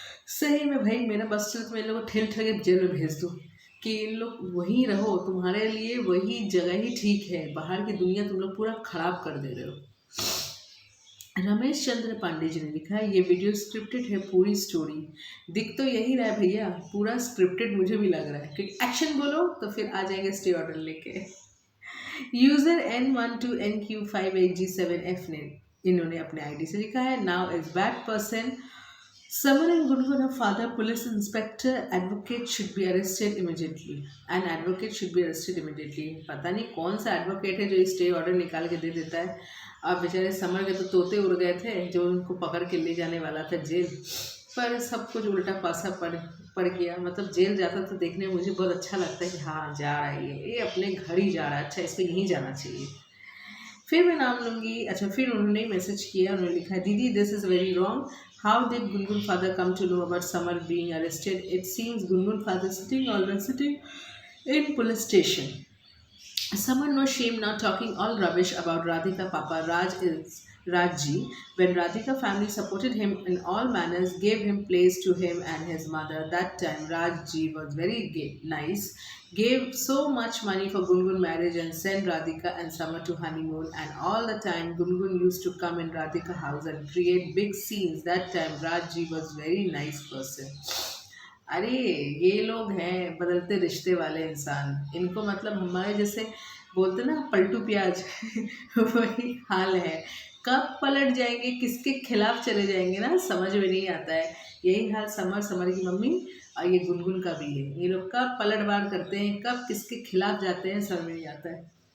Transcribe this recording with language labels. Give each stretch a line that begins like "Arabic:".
Hindi: सही में भाई, मेरा बस चल मैं इन लोगों को ठेल ठेल के जेल में भेज दूँ कि इन लोग वहीं रहो, तुम्हारे लिए वही जगह ही ठीक है, बाहर की दुनिया तुम लोग पूरा खराब कर दे रहे हो। रमेश चंद्र पांडे जी ने लिखा है, ये वीडियो स्क्रिप्टेड है, पूरी स्टोरी दिख तो यही रहा है भैया, पूरा स्क्रिप्टेड मुझे भी लग रहा है, क्योंकि एक्शन बोलो तो फिर आ जाएंगे स्टे ऑर्डर लेके। यूजर N12NQ58G7F ने इन्होंने अपने आईडी से लिखा है,
English: Now is bad person, Someone in Gurgaon, a father, police inspector, advocate should be arrested immediately. An advocate should be arrested immediately.
Hindi: पता नहीं कौन सा एडवोकेट है जो स्टे ऑर्डर निकाल के दे देता है। अब बेचारे समर के तो तोते उड़ गए थे जो उनको पकड़ के ले जाने वाला था जेल, पर सब कुछ उल्टा पासा पड़ गया। मतलब जेल जाता तो देखने में मुझे बहुत अच्छा लगता है कि हाँ जा रहा है, ये अपने घर ही जा रहा है, अच्छा इसको यहीं जाना चाहिए। फिर मैं नाम लूँगी, अच्छा फिर उन्होंने मैसेज किया, उन्होंने लिखा है, दीदी
English: This is very wrong, how did Gungun father come to know about Samar being arrested, it seems Gungun father sitting in police station. Someone no shame now talking all rubbish about Radhika Papa Rajji. When Radhika family supported him in all manners, gave him place to him and his mother. That time Rajji was very nice, gave so much money for Gungun marriage and sent Radhika and Summer to honeymoon. And all the time Gungun used to come in Radhika house and create big scenes. That time Rajji was very nice person.
Hindi: अरे ये लोग हैं बदलते रिश्ते वाले इंसान, इनको मतलब हमारे जैसे बोलते ना पलटू प्याज वही हाल है। कब पलट जाएंगे, किसके खिलाफ चले जाएंगे ना, समझ में नहीं आता है। यही हाल समर की मम्मी और ये गुनगुन का भी है। ये लोग कब पलटवार करते हैं, कब किसके खिलाफ जाते हैं, समझ में नहीं आता है।